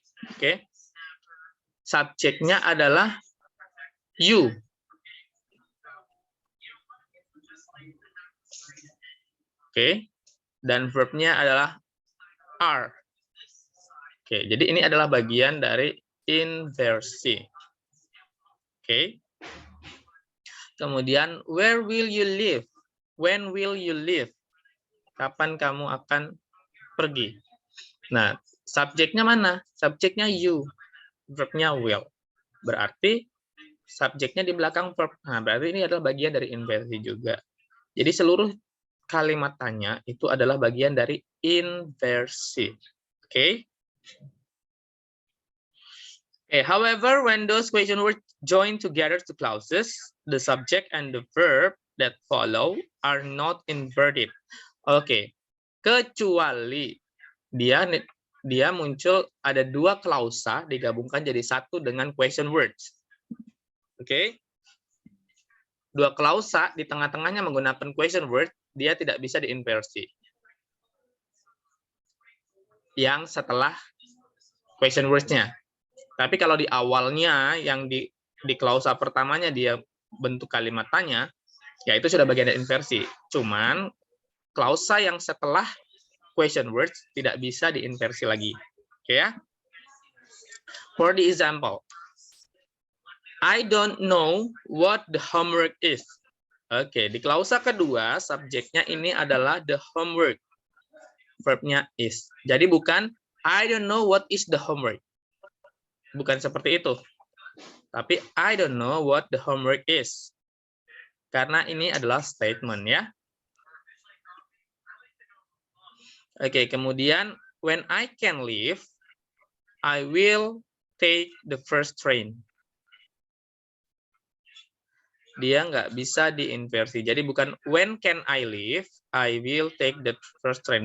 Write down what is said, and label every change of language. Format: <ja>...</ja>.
<id>Oke, subjeknya adalah you. Oke, dan verbnya adalah are. Oke, jadi ini adalah bagian dari inversi. Oke.</id> <en>Kemudian, where will you live? When will you live?</en> <id>Kapan kamu akan pergi? Nah, subjeknya mana? Subjeknya you. Verbnya will. Berarti subjeknya di belakang verb. Nah, berarti ini adalah bagian dari inversi juga. Jadi seluruh kalimat tanya itu adalah bagian dari inversi. Oke.</id> <en>Okay, however, when those question words join together to clauses, the subject and the verb that follow are not inverted.</en> <id>Oke, kecuali dia muncul ada 2 klausa digabungkan jadi satu dengan question words. Oke. 2 klausa di tengah-tengahnya menggunakan question word, dia tidak bisa diinversi. Yang setelah question words-nya. Tapi kalau di awalnya, yang di klausa pertamanya dia bentuk kalimat tanya, ya itu sudah bagian dari inversi. Cuman, klausa yang setelah question words tidak bisa diinversi lagi. Oke ya?</id> <en>For the example, I don't know what the homework is.</en> <id>Oke, di klausa kedua, subjeknya ini adalah the homework. Verbnya is. Jadi bukan,</id> <en>I don't know what is the homework.</en> <id>Bukan seperti itu.</id> <en>Tapi, I don't know what the homework is.</en> <id>Karena ini adalah statement ya. Oke, kemudian,</id> <en>when I can leave, I will take the first train.</en> <id>Dia nggak bisa diinversi. Jadi bukan</id> <en>when can I leave, I will take the first train.</en>